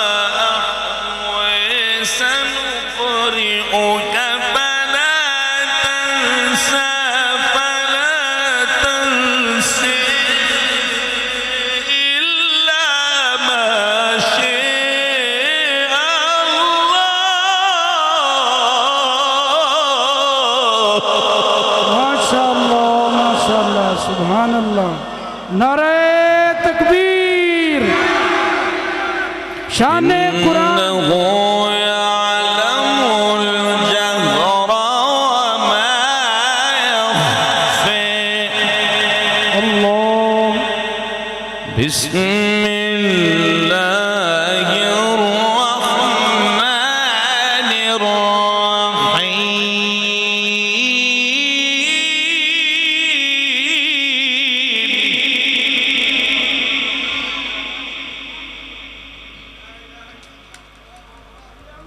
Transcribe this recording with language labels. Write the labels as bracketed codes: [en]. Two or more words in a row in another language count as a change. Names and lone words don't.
[ar] سنقرئك فلا تنسى إلا ما شاء الله. ما شاء الله ما شاء الله سبحان الله. [ur] نعرہ تکبیر شان قرآن. [ar] إنه يعلم الجهر وما يخفى. الله بسم الله الرحمن الرحيم.